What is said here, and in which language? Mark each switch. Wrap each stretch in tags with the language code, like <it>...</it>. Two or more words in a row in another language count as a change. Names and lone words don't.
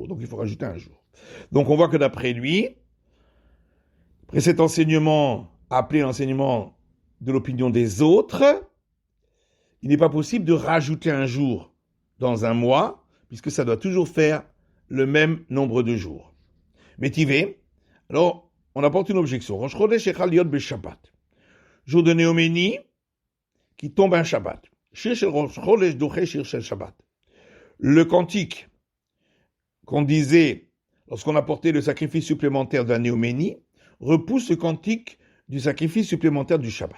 <fr>Donc il faut rajouter 1 jour. Donc on voit que d'après lui, après cet enseignement, appelé l'enseignement de l'opinion des autres, il n'est pas possible de rajouter 1 jour dans un mois, puisque ça doit toujours faire le même nombre de jours. Métivé, alors on apporte une objection.</fr> <he>ראש חודש שחל להיות בשבת.</he> <fr>Jour de Néoménie, qui tombe un Shabbat. Le cantique qu'on disait lorsqu'on apportait le sacrifice supplémentaire de la Néoménie repousse le cantique du sacrifice supplémentaire du Shabbat.</fr>